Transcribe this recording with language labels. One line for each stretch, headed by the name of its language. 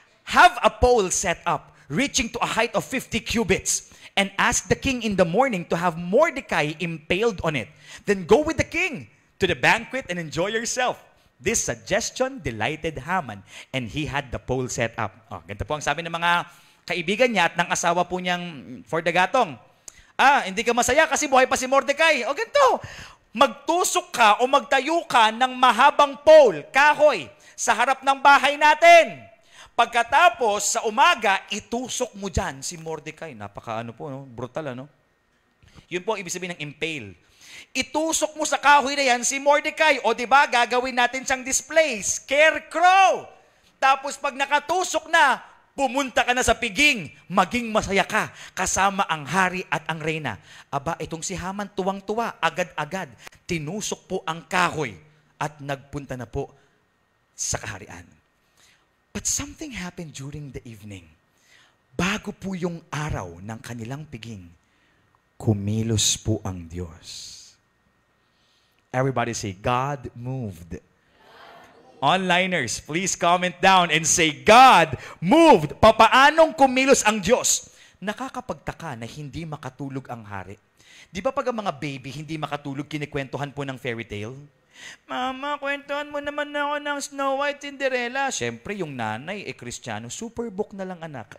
English: Have a pole set up, reaching to a height of 50 cubits, and ask the king in the morning to have Mordecai impaled on it. Then go with the king to the banquet and enjoy yourself. This suggestion delighted Haman, and he had the pole set up.
Filipino: Ganito po ang sabi ng mga kaibigan niya at ng asawa po niyang pordagatong. Hindi ka masaya kasi buhay pa si Mordecai. Ganito, magtusok ka o magtayo ka ng mahabang pole, kahoy, sa harap ng bahay natin. Pagkatapos, sa umaga, itusok mo dyan si Mordecai. Brutal, ano? Yun po ang ibig sabihin ng impale. Itusok mo sa kahoy na yan si Mordecai. O diba, gagawin natin siyang display, scarecrow. Tapos pag nakatusok na, pumunta ka na sa piging, maging masaya ka, kasama ang hari at ang reyna. Aba, itong si Haman tuwang-tuwa, agad-agad, tinusok po ang kahoy at nagpunta na po sa kaharian.
English: But something happened during the evening.
Filipino: Bago po yung araw ng kanilang piging, kumilos po ang Diyos.
English: Everybody say, God moved. Onliners, please comment down and say, God moved.
Filipino: Papaanong kumilos ang Diyos? Nakakapagtaka na hindi makatulog ang hari. Di ba pag ang mga baby hindi makatulog, kinikwentuhan po ng fairy tale? Mama, kwentuhan mo naman ako ng Snow White, Cinderella. Siyempre, yung nanay, Kristiyano, Superbook na lang anak.